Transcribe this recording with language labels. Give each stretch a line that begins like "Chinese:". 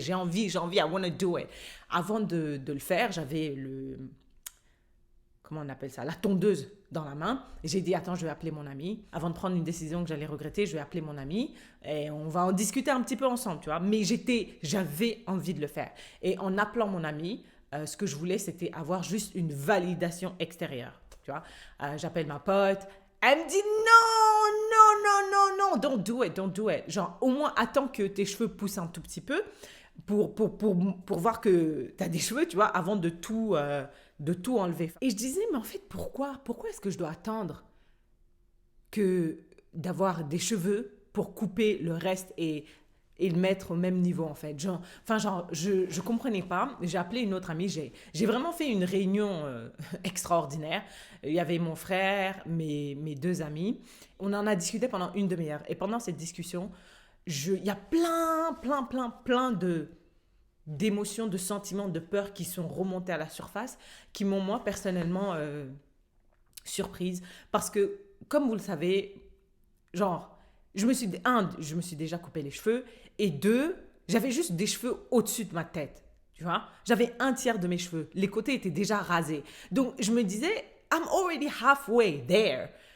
French: J'ai envie,
English: I wanna do it.
French: Avant de le faire, j'avais comment on appelle ça, la tondeuse dans la main. Et j'ai dit, attends, je vais appeler mon ami. Avant de prendre une décision que j'allais regretter, je vais appeler mon ami et on va en discuter un petit peu ensemble, tu vois. Mais j'avais envie de le faire. Et en appelant mon ami, ce que je voulais, c'était avoir juste une validation extérieure, tu vois. J'appelle ma pote. Elle me dit, non,
English: don't do it.
French: Genre, au moins, attends que tes cheveux poussent un tout petit peu pour voir que tu as des cheveux, tu vois, avant de tout enlever. Et je disais, mais en fait, pourquoi est-ce que je dois attendre que d'avoir des cheveux pour couper le reste et le mettre au même niveau, en fait. Je comprenais pas. J'ai appelé une autre amie. J'ai vraiment fait une réunion extraordinaire. Il y avait mon frère, mes deux amis. On en a discuté pendant une demi-heure. Et pendant cette discussion, il y a plein d'émotions, de sentiments, de peur qui sont remontés à la surface, qui m'ont, moi, personnellement, surprise. Parce que, comme vous le savez, genre, je me suis déjà coupé les cheveux. Et deux, j'avais juste des cheveux au-dessus de ma tête. Tu vois? J'avais un tiers de mes cheveux. Les côtés étaient déjà rasés. Donc, je me disais,
English: I'm already halfway there.